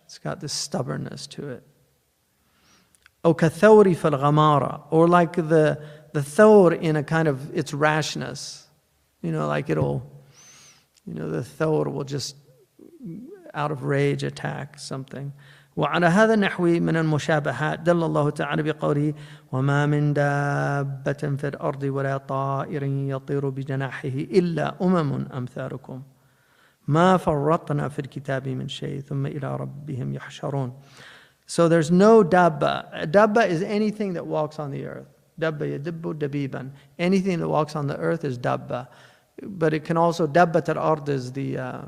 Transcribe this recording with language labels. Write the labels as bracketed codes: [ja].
[en] It's got this stubbornness to it. [ar] أو كالثور في الغمارة, [en] or like the thawr in a kind of its rashness. Like it'll, the thawr will just, out of rage, attack something. [ar] وعلى هذا النحو من المشابهات دل الله تعالى بقوله وما من دابة في الأرض ولا طائر يطير بجناحه إلا أمثالكم ما فرطنا في الكتاب من شيء ثم إلى ربهم يحشرون. [en] So there's no dabba. Dabba is anything that walks on the earth. [ar] Dabba yadibbu dabiban. [en] Anything that walks on the earth is dabba. But it can also, dabbat al-ard is the